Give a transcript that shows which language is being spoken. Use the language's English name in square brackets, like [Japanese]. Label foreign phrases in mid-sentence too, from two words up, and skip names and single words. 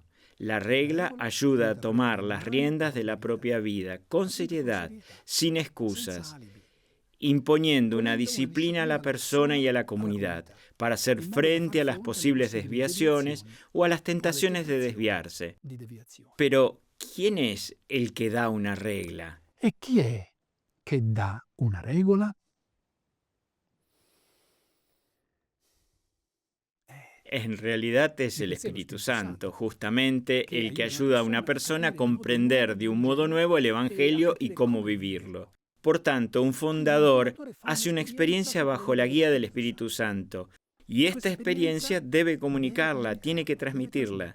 [Spanish] La regla ayuda a tomar las riendas de la propia vida con seriedad, sin excusas, imponiendo una disciplina a la persona y a la comunidad para hacer frente a las posibles desviaciones o a las tentaciones de desviarse. Pero, ¿quién es el que da una regla? [Italian] E chi è che dà una regola? [Spanish] En realidad es el Espíritu Santo, justamente el que ayuda a una persona a comprender de un modo nuevo el Evangelio y cómo vivirlo. Por tanto, un fundador hace una experiencia bajo la guía del Espíritu Santo, y esta experiencia debe comunicarla, tiene que transmitirla.